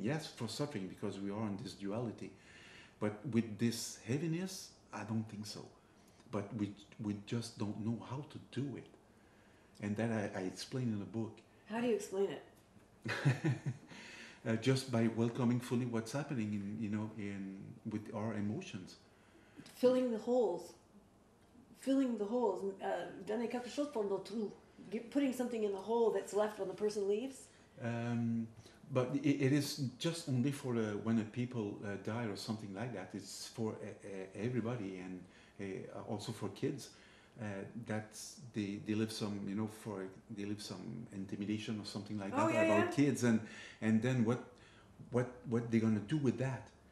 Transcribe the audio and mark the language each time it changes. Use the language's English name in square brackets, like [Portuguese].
[English] Yes, for suffering, because we are in this duality, but with this heaviness, I don't think so. But we just don't know how to do it, and that I explain in the book. How do you explain it? Just by welcoming fully what's happening with our emotions. Filling the holes. [French] Donner quelque chose pour le trou. [English] Putting something in the hole that's left when the person leaves. But it is just only for when a people die or something like that. It's for everybody, and also for kids. That they live some they live some intimidation or something like that about kids, and then what they're gonna do with that.